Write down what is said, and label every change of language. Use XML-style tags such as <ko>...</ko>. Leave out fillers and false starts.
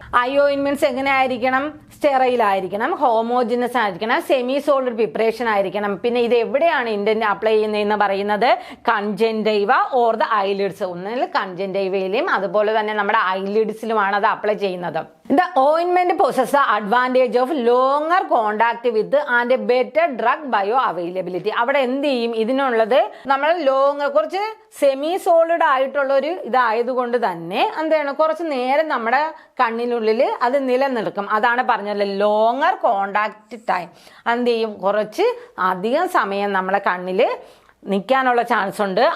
<ml>I ഓയിൻമെന്റ്സ് എങ്ങനെയായിരിക്കും? Sterile ആയിരിക്കണം, homogeneous ആയിരിക്കണം, സെമി സോളിഡ് പ്രിപ്പറേഷൻ ആയിരിക്കണം. പിന്നെ ഇത് എവിടെയാണ് ഇന്റന്റ് അപ്ലൈ ചെയ്യുന്നതെന്ന് പറയുന്നത്?</ml> <en>Conjunctiva or the eyelids.</en> <ml>ഒന്നിൽ കൺജന്റൈവയിലും അതുപോലെ തന്നെ നമ്മുടെ ഐലിഡ്സിലുമാണ് അത് അപ്ലൈ ചെയ്യുന്നത്.</ml> <en>The ointment possesses the advantage of longer contact with and better drug bioavailability.</en> <ml>അവിടെ എന്ത് ചെയ്യും? ഇതിനുള്ളത് നമ്മൾ കുറച്ച് സെമി സോളിഡ് ആയിട്ടുള്ള ഒരു ഇതായതുകൊണ്ട് തന്നെ എന്താണ്? കുറച്ച് നേരം നമ്മുടെ കണ്ണിനുള്ളിൽ അത് നിലനിൽക്കും. അതാണ് പറഞ്ഞത് ലോങ്ങർ കോണ്ടാക്ട് ടൈം. എന്ത് ചെയ്യും? കുറച്ച് അധികം സമയം നമ്മളെ കണ്ണിൽ നിൽക്കാനുള്ള ചാൻസ് ഉണ്ട്.</ml>